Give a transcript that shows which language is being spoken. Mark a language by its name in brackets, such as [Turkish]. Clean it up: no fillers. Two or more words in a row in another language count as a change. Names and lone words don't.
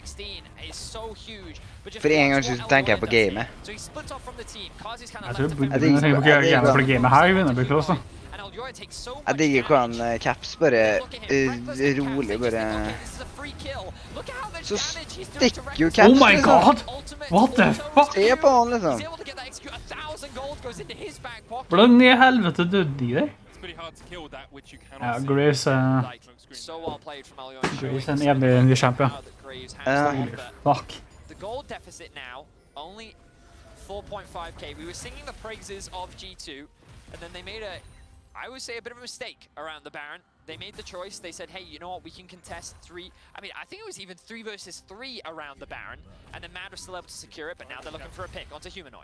[Norwegian] For en gang så tenker jeg på gamet. Jeg tror jeg tenker på gamet her, vi vinner blir close da. Jeg digger hvordan Caps bare rolig bare... Så stikker jo Caps, [English] Oh my god! What the fuck? [Norwegian] Se på han, liksom. Hvordan i helvete døde de der? Ja, Graves Graves en evig champion. [English] Fuck. The gold deficit now, only 4.5k. We were singing the praises of G2, and then they made I would say a bit of a mistake around the Baron. They made the choice. They said, hey, you know what, we can contest 3. I mean, I think it was even 3 versus 3 around the Baron, and then Mad was still able to secure it, but now they're looking for a pick onto Humanoid.